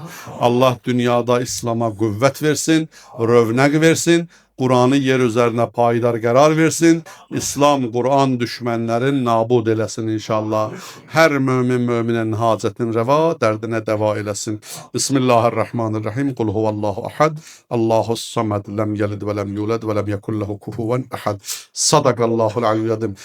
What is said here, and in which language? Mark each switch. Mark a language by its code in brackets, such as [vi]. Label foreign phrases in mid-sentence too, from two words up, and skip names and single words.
[az] Allah dünyada İslam'a qüvvət versin, rövnəq versin, Kur'an'ı yer üzerine payidar qərar versin. İslam, Kur'an düşmənlərin nabud eləsin inşallah. Hər möminin hacətini rəva, dərdinə dəva eləsin. [ar] بسم الله الرحمن الرحيم. قل هو الله أحد الله الصمد. لم يلد و لم يولد و لم يكن له كفوا أحد صدق الله العظيم.